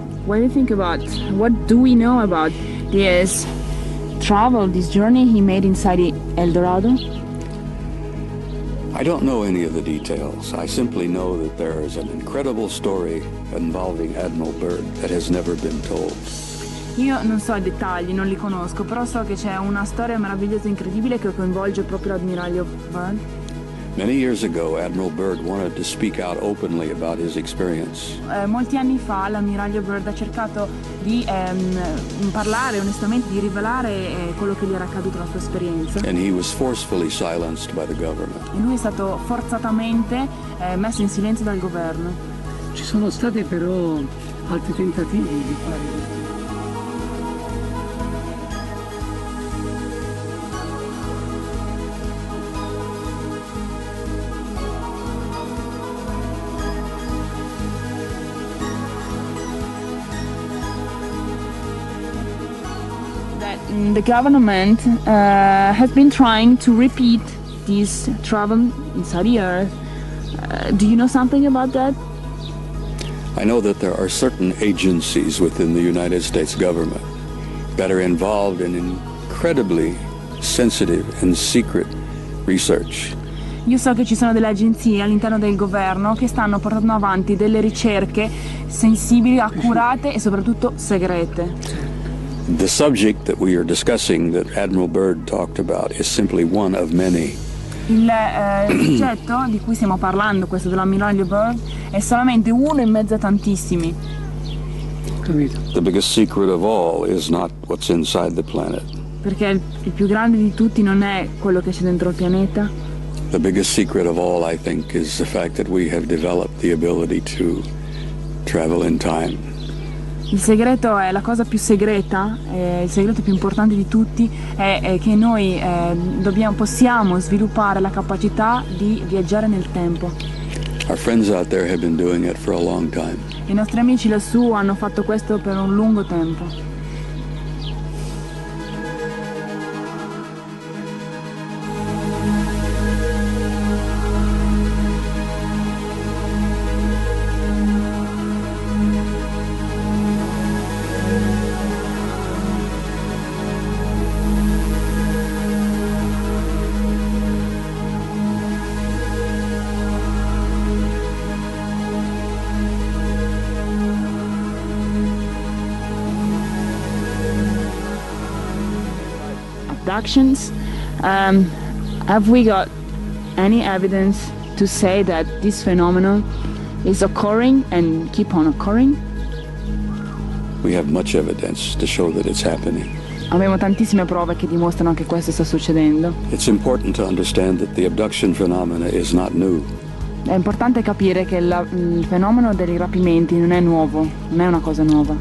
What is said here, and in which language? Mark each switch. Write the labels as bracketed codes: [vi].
[en] What do you think about, what do we know about this travel, this journey he made inside El Dorado? I don't know any of the details. I simply know that there is an incredible story involving Admiral Byrd that has never been told. [it] Io non so i dettagli, non li conosco, però so che c'è una storia meravigliosa e incredibile che coinvolge proprio l'ammiraglio Byrd. [en] Many years ago, Admiral Byrd wanted to speak out openly about his experience. [it] Molti anni fa l'ammiraglio Byrd ha cercato di parlare onestamente, di rivelare quello che gli era accaduto, la sua esperienza. [en] And he was forcefully silenced by the government. [it] E lui è stato forzatamente messo in silenzio dal governo. Ci sono stati però altri tentativi di fare questo. [en] The government has been trying to repeat this travel inside the earth. Do you know something about that? I know that there are certain agencies within the United States government that are involved in incredibly sensitive and secret research. [it] Io so che ci sono delle agenzie all'interno del governo che stanno portando avanti delle ricerche sensibili, accurate e soprattutto segrete. [en] The subject that we are discussing, that Admiral Byrd talked about, is simply one of many. [it] Il soggetto di cui stiamo parlando, questo dell'ammiraglio Byrd, è solamente uno in mezzo a tantissimi. Capito? [en] The biggest secret of all is not what's inside the planet. [it] Perché il più grande di tutti non è quello che c'è dentro il pianeta. [en] The biggest secret of all, I think, is the fact that we have developed the ability to travel in time. [it] Il segreto è la cosa più segreta, il segreto più importante di tutti è che noi possiamo sviluppare la capacità di viaggiare nel tempo. [en] Our friends out there have been doing it for a long time. [it] I nostri amici lassù hanno fatto questo per un lungo tempo. [en] abductions. Have we got any evidence to say that this phenomenon is occurring and keep on occurring? We have much evidence to show that it's happening. [it] Abbiamo tantissime prove che dimostrano che questo sta succedendo. [en] It's important to understand that the abduction phenomena is not new. [it] È importante capire che il fenomeno dei rapimenti non è nuovo, non è una cosa nuova.